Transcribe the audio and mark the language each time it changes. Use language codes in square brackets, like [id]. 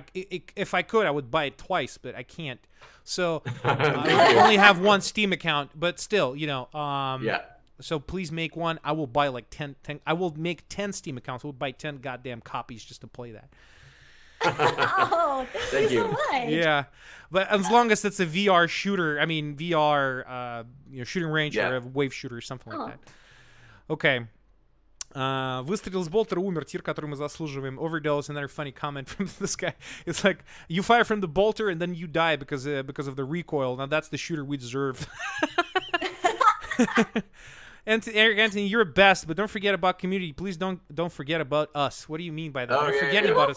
[en] If I could, I would buy it twice, but I can't. So I only have one Steam account, but still, yeah. So please make one. I will buy like 10. I will make 10 Steam accounts. We'll buy 10 goddamn copies just to play that. Oh, thank you so much. Yeah, but as long as it's a VR shooter, I mean VR, shooting range or a wave shooter or something like that. Okay. [ru] Выстрел с болтера, умер, тир, который мы заслуживаем. [en] Overdose, another funny comment from this guy. It's like, you fire from the bolter and then you die because of the recoil. Now that's the shooter we deserve. And Eric Anthony, you're best, but don't forget about community. Please don't forget about us. What do you mean by that? They're forgetting about us.